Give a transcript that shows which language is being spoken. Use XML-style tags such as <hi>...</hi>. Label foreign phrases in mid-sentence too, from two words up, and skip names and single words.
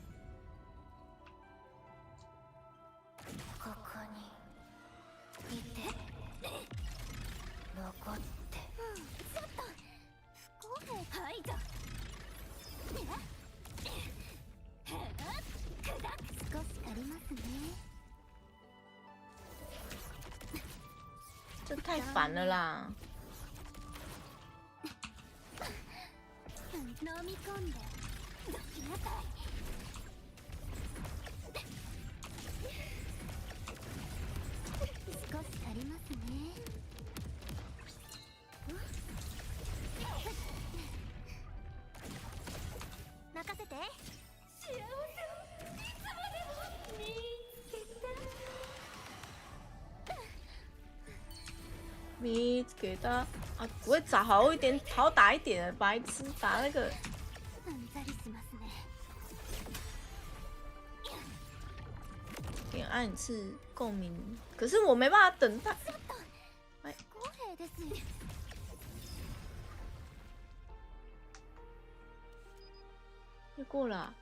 <ja>ここにいて。残って。ちょっと不公平。排除。少し借りますね。</ja> <zh>这太烦了啦！</zh> <ja>飲み込んでどきなさい。少し借りますね。任せて。幸せをいつまでも見つけた。</ja> <zh>咪给他啊，不会找好一点，好打一点的，白痴打那个。点按一次共鸣，可是我没办法等他。哎，又过了、啊。</zh>